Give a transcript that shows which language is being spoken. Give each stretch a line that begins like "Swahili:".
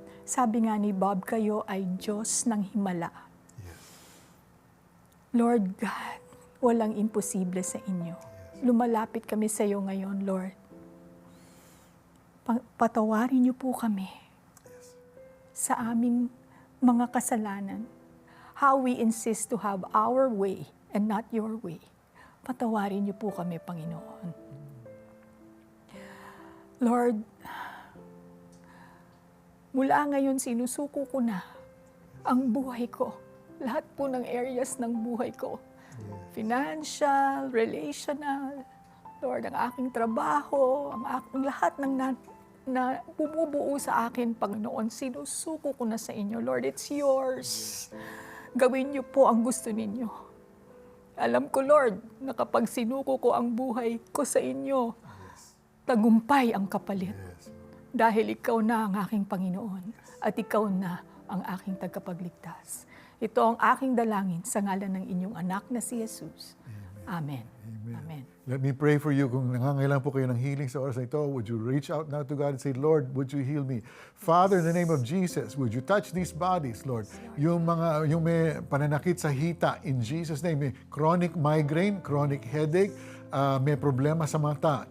Filipino: Sabi nga ni Bob, kayo ay Diyos ng himala. Lord God, walang imposible sa inyo. Lumalapit kami sa iyo ngayon, Lord. Patawarin niyo po kami sa aming mga kasalanan.
English: How we insist to have our way and not your way.
Filipino: Patawarin niyo po kami, Panginoon. Lord, mula ngayon sinusuko ko na ang buhay ko. Lahat po ng areas ng buhay ko. Financial, relational, Lord, ang aking trabaho, ang lahat ng na bumubuo sa akin, Panginoon, sinusuko ko na sa inyo. Lord,
English: it's yours.
Filipino: Gawin niyo po ang gusto ninyo. Alam ko, Lord, na kapag sinuko ko ang buhay ko sa inyo, tagumpay ang kapalit. Dahil ikaw na ang aking Panginoon at ikaw na ang aking tagapagligtas. Ito ang aking dalangin sa ngalan ng inyong anak na si Jesus. Amen. Amen.
English: Let me pray for you.
Filipino: Kung nangangailangan po kayo ng healing sa oras na ito,
English: would you reach out now to God and say, Lord, would you heal me? Father, in the name of Jesus, would you touch these bodies, Lord?
Filipino: Yung may pananakit sa hita,
English: in Jesus' name, may chronic migraine, chronic headache,
Filipino: may problema sa mata.